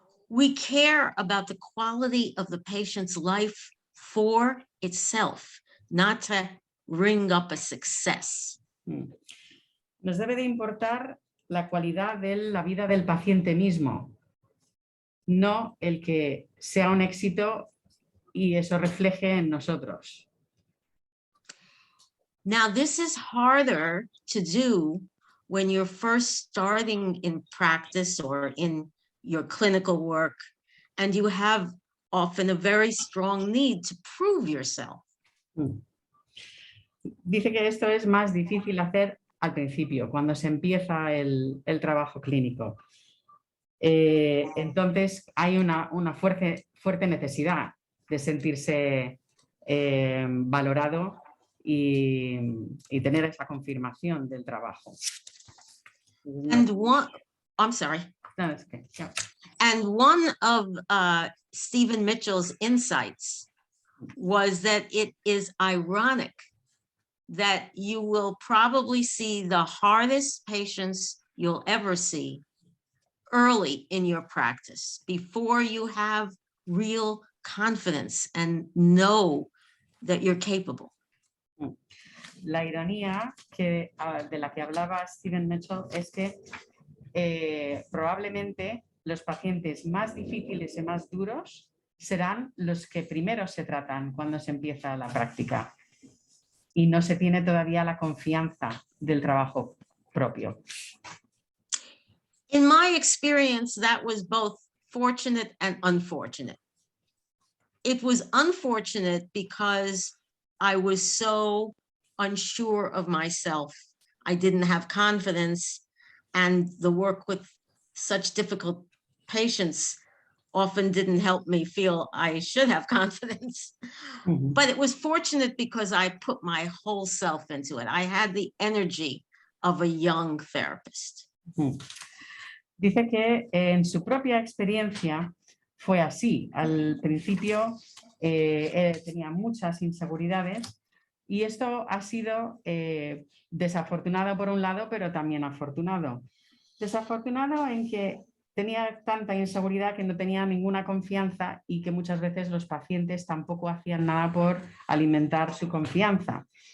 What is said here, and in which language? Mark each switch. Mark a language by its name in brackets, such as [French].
[English] We care about the quality of the patient's life for itself, not to ring up a success. [Spanish] Nos debe de importar la cualidad de la vida del paciente mismo, no el que sea un éxito y eso refleje en nosotros. [English] Now, this is harder to do when you're first starting in practice or in your clinical work, and you have often a very strong need to prove yourself. [Spanish] Dice que esto es más difícil hacer al principio, cuando se empieza el trabajo clínico. Entonces hay una fuerte necesidad de sentirse valorado y tener esa confirmación del trabajo. [English] And I'm sorry. [Spanish] No, es que, [English] yeah. And one of Stephen Mitchell's insights was that it is ironic that you will probably see the hardest patients you'll ever see early in your practice, before you have real confidence and know that you're capable. [Spanish] La ironía de la que hablaba Stephen Mitchell es que probablemente los pacientes más difíciles y más duros serán los que primero se tratan cuando se empieza la práctica y no se tiene todavía la confianza del trabajo propio. [English] In my experience, that was both fortunate and unfortunate. It was unfortunate because I was so unsure of myself. I didn't have confidence, and the work with such difficult patients often didn't help me feel I should have confidence. But it was fortunate because I put my whole self into it. I had the energy of a young therapist. [Spanish] Dice que en su propia experiencia fue así. Al principio tenía muchas inseguridades y esto ha sido desafortunado por un lado, pero también afortunado. Desafortunado en que tenía tanta inseguridad que no tenía ninguna confianza y que muchas veces los pacientes tampoco hacían nada por alimentar su confianza.